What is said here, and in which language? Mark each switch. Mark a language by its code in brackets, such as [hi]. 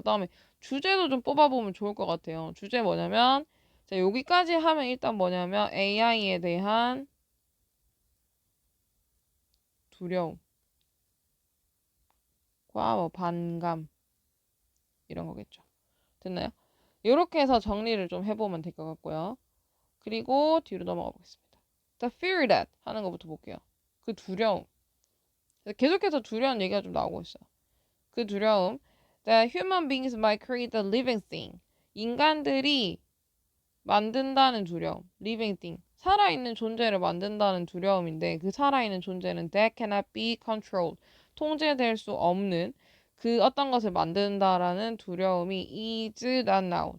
[ko] 그 다음에 주제도 좀 뽑아보면 좋을 것 같아요. 주제 뭐냐면 자, 여기까지 하면 일단 뭐냐면 AI에 대한 두려움과 뭐 반감 이런 거겠죠. 됐나요? 이렇게 해서 정리를 좀 해보면 될 것 같고요. 그리고 뒤로 넘어가 보겠습니다. [en] The fear that [ko] 하는 것부터 볼게요. 그 두려움. 계속해서 두려운 얘기가 좀 나오고 있어요. 그 두려움. [en] That human beings might create a living thing. [ko] 인간들이 만든다는 두려움. [en] living thing. [ko] 살아있는 존재를 만든다는 두려움인데 그 살아있는 존재는 [en] that cannot be controlled. [ko] 통제될 수 없는 그 어떤 것을 만든다라는 두려움이 [en] is not now.